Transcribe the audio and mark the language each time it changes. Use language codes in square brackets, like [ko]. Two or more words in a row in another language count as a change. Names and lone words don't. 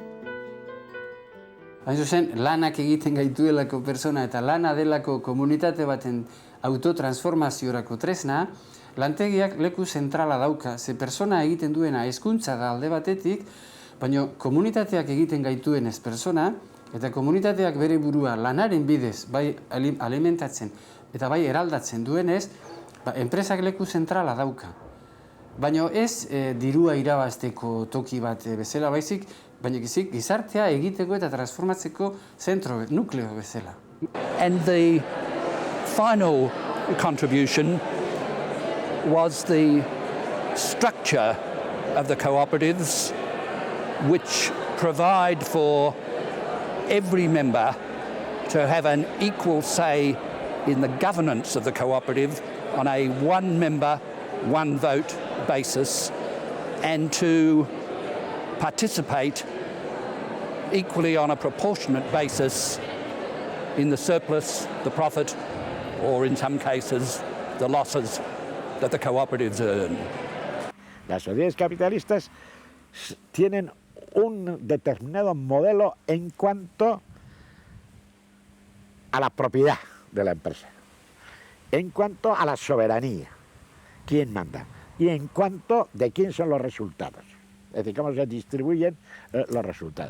[eu] Hain zuzen, lanak egiten gaituelako persona eta lana delako komunitate baten autotransformaziorako tresna, lantegiak leku zentrala dauka, ze persona egiten duena hezkuntza da alde batetik, baina komunitateak egiten gaituen ez persona, eta komunitateak bere burua lanaren bidez, bai alimentatzen eta bai eraldatzen duenez, enpresak leku zentrala dauka. Baina ez dirua irabazteko toki bat bezala baizik, baina gizartea egiteko eta transformatzeko zentro, nukleo bezala. [en] And the final contribution was the structure of the cooperatives, which provide for every member to have an equal say in the governance of the cooperative on a one member, one vote basis, and to participate equally on a proportionate basis in the surplus, the profit, or in some cases, the losses that the cooperatives earn. [es] Las sociedades capitalistas tienen un determinado modelo en cuanto a la propiedad de la empresa, en cuanto a la soberanía, quién manda, y en cuanto de quién son los resultados, es decir, cómo se distribuyen los resultados.